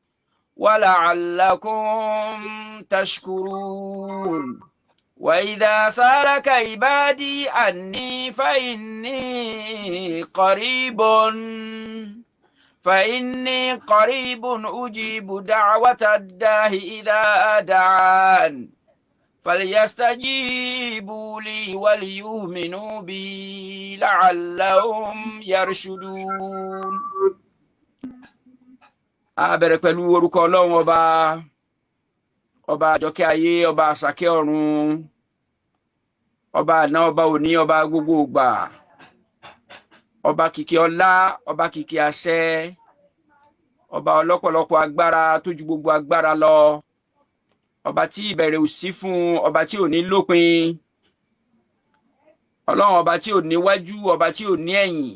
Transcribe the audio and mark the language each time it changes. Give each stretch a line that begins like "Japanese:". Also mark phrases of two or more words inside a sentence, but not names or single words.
Arabic: ولعلكم تشكرون وإذا سألك عبادي عني فإني قريب أجيب دعوة الداع إذا دعان فليستجيبوا لي وليؤمنوا بي لعلهم يرشدون.
Yoruba: A bẹ̀rẹ̀ pẹ̀lú orúkọ Ọlọ́run ọba àjọkẹ́ ayé, ọba àṣàkẹ́ ọ̀run, ọba àná, ọba òní, ọba gbogbo ìgbà, ọba kìkì ọlá, ọba kìkì àṣẹ, ọba ọlọ́pọ̀lọpọ̀ agbára tó ju gbogbo agbára lọ, ọba tí ìbẹ̀rẹ̀ ò sí fún, ọba tí ò ní lópin, Ọlọ́run ọba tí ò níwájú, ọba tí ò ní ẹ̀yìn.